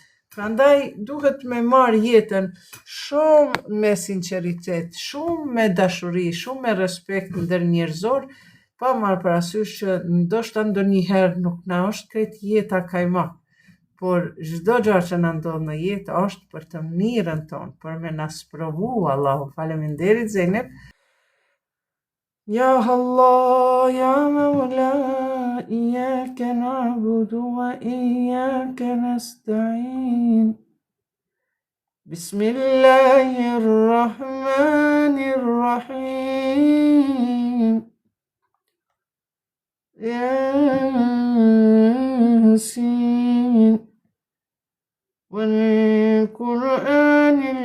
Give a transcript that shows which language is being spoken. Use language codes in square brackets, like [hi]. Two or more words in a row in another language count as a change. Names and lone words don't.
[sq] Prandaj duhet me marrë jetën shumë me sinqeritet, shumë me dashuri, shumë me respekt ndër njerëzor, pa marrë parasysh që ndoshta ndonjëherë nuk na është krejt jeta kajmak, por çdo gjë që na ndodh në jetë është për të mirën tonë, për me na sprovu Allahu. Faleminderit Zeynep. [ar] يا الله يا مولا إياك نعبد وإياك نستعين بسم الله الرحمن الرحيم ياسين والقرآن